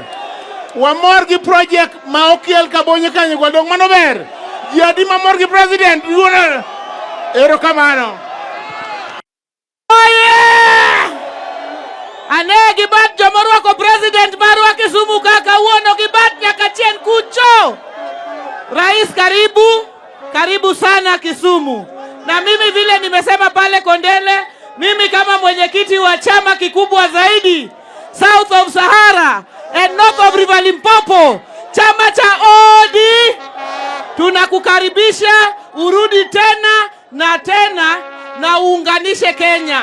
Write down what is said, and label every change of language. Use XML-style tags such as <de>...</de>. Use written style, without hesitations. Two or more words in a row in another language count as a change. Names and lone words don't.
<luo>Wamor gi project ma okel Kabonyo kanyo go dong mano ber. Ji adi mamor gi president duona. Erokamano. Ane gibat jomorwako president marwa Kisumu kaka uono gibat nyaka chien kucho.</luo> <sw>Rais karibu sana Kisumu. Na mimi vile nimesema pale Kondele, mimi kama mwenyekiti wa chama kikubwa zaidi</sw> <en>South of Sahara and North of River Limpopo,</en> <sw>chama cha ODM, tunakukaribisha urudi tena na uunganishe Kenya.</sw>